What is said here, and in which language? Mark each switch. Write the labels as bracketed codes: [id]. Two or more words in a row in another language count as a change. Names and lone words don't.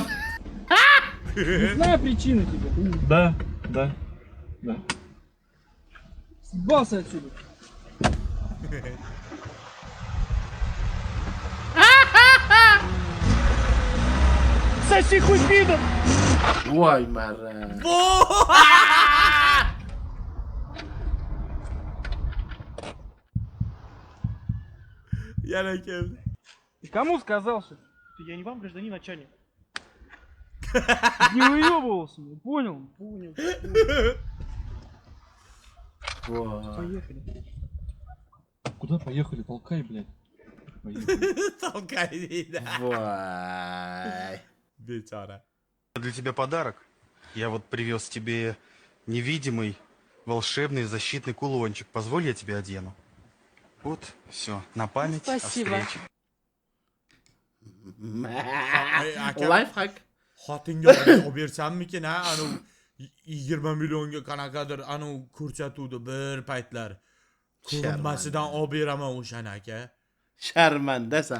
[ru] Знаю причина тебе. Да. Съебался отсюда. Соси хуй пидор! [uz] Voy marra. Yana geldi. [ru] Ты кому сказал, что? Я не вам, гражданин начальник. Не выебывался, понял? Понял. Поехали. Куда поехали? Толкай, блядь. Поехали. Толкай, да. [uz] Voy. Бечара. [ru] Для тебя подарок. Я вот привез тебе невидимый, волшебный, защитный кулончик. Позволь, я тебе одену. Вот, все, на память Спасибо. о встрече. [uz] Lifehack. Xotinga olib bersammikin ha, anu 20 millionga qanaqadir anu ko'rsatuvdi bir paytlar. Ko'rinmasidan olib beraman o'shani aka. Sharmandasan.